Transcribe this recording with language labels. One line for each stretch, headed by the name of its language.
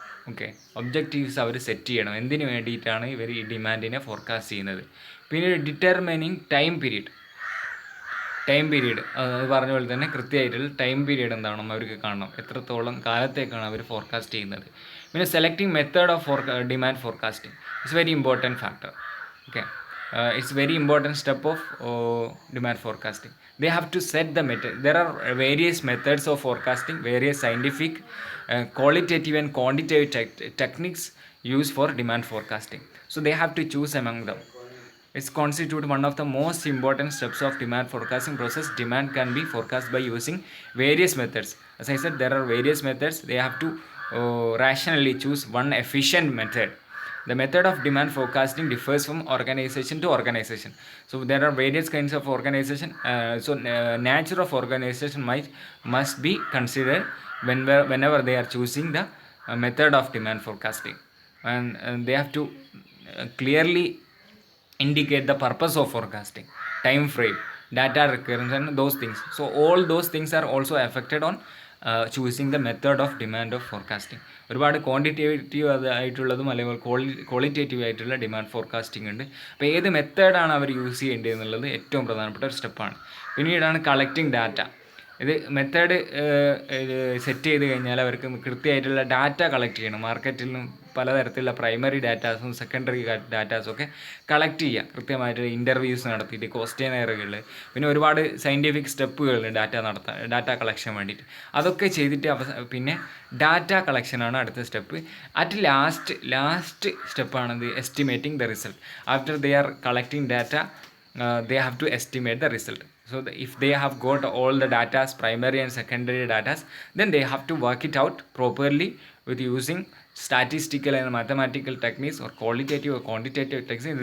Malayalam: Okay, objectives അവർ set ചെയ്യണം, എന്തിനു വേണ്ടിയിട്ടാണ് ഇവർ ഈ ഡിമാൻഡിനെ ഫോർകാസ്റ്റ് ചെയ്യുന്നത്. പിന്നീട് ഡിറ്റർമിനിങ് ടൈം പീരീഡ് അത് പറഞ്ഞ പോലെ തന്നെ കൃത്യമായിട്ടുള്ള ടൈം പീരീഡ് എന്താവണം അവർക്ക് കാണണം, എത്രത്തോളം കാലത്തേക്കാണ് അവർ ഫോർകാസ്റ്റ് ചെയ്യുന്നത്.
English: പിന്നെ selecting method of demand forecasting it's very important factor. Okay, it's very important step of demand forecasting. They have to set the method. There are various methods of forecasting, various scientific qualitative and quantitative techniques used for demand forecasting. So they have to choose among them. It's constitute one of the most important steps of demand forecasting process. Demand can be forecast by using various methods. As I said, there are various methods. They have to rationally choose one efficient method. The method of demand forecasting differs from organization to organization. So there are various kinds of organization. Nature of organization must be considered whenever they are choosing the method of demand forecasting, and they have to clearly indicate the purpose of forecasting, time frame, data recurrence, and those things. So all those things are also affected on choosing the method of demand of forecasting.
Malayalam: ഒരുപാട് quantitative ആയിട്ടുള്ളതും അല്ലെങ്കിൽ qualitative ആയിട്ടുള്ള demand forecasting ഉണ്ട്. അപ്പോൾ ഏത് മെത്തേഡാണ് അവർ use ചെയ്യേണ്ടത് എന്നുള്ളത് ഏറ്റവും പ്രധാനപ്പെട്ട ഒരു സ്റ്റെപ്പാണ്. പിന്നീടാണ് കളക്റ്റിംഗ് ഡാറ്റ. ഇത് മെത്തേഡ് സെറ്റ് ചെയ്ത് കഴിഞ്ഞാൽ അവർക്ക് കൃത്യമായിട്ടുള്ള ഡാറ്റ കളക്ട് ചെയ്യണം. മാർക്കറ്റിൽ നിന്നും പലതരത്തിലുള്ള പ്രൈമറി ഡാറ്റാസും സെക്കൻഡറി ഡാറ്റാസും ഒക്കെ കളക്ട് ചെയ്യുക. കൃത്യമായിട്ട് ഇൻ്റർവ്യൂസ് നടത്തിയിട്ട് ക്വസ്റ്റ്യനെയറുകൾ, പിന്നെ ഒരുപാട് സയൻറ്റിഫിക് സ്റ്റെപ്പുകളുണ്ട് ഡാറ്റ കളക്ഷൻ വേണ്ടിയിട്ട്. അതൊക്കെ ചെയ്തിട്ട് പിന്നെ ഡാറ്റ കളക്ഷനാണ് അടുത്ത step.
English: At last സ്റ്റെപ്പാണത് estimating the result. After they are collecting data they have to estimate the result. So if they have got all the data, primary and secondary data, then they have to work it out properly with using statistical and mathematical techniques or qualitative or quantitative techniques.